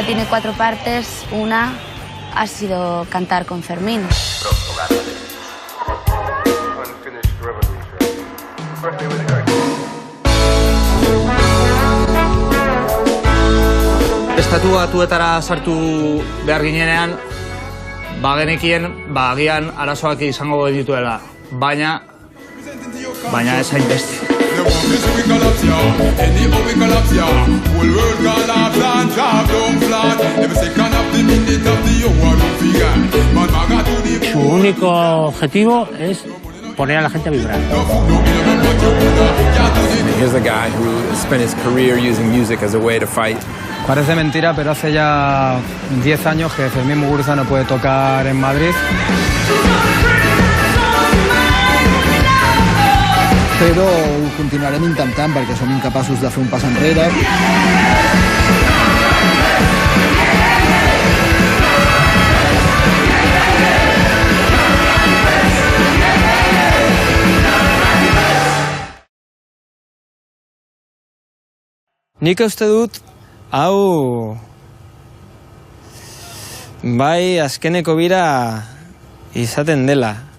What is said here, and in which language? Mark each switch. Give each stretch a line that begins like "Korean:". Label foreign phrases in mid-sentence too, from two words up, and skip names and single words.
Spanish: 4 partes. Una ha sido cantar con Fermín.
Basque: Estatu Batuetara sartu behar ginenean, bagenekien, agian arazoak izango dituela, baina ez hainbeste.
Spanish: Su único objetivo es poner a la gente a vibrar.
English: Here's a guy who spent his career using music as a way to fight.
Spanish: Parece mentira, pero hace ya 10 años que Fermín Muguruza no puede tocar en Madrid.
Catalan: Però ho continuarem intentant perquè som incapaços de fer un pas enrere.
Basque: Nik uste dut, hau, bai azkeneko bira izaten dela.